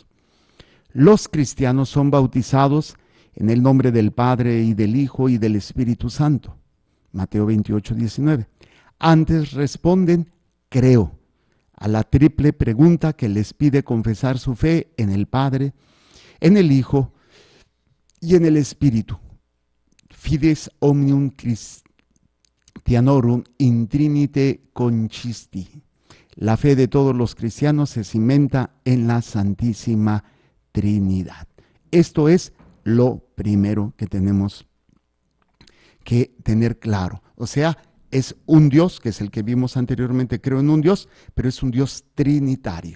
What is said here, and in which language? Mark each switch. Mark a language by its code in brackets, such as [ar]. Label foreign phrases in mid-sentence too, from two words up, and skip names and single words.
[es] Los cristianos son bautizados en el nombre del Padre y del Hijo y del Espíritu Santo. Mateo 28, 19. Antes responden creo a la triple pregunta que les pide confesar su fe en el Padre, en el Hijo y en el Espíritu. [la] Fides omnium Christianorum in Trinite consisti. [es] La fe de todos los cristianos se cimenta en la Santísima Trinidad. Esto es lo primero que tenemos que tener claro. O sea, es un Dios, que es el que vimos anteriormente, creo en un Dios, pero es un Dios trinitario.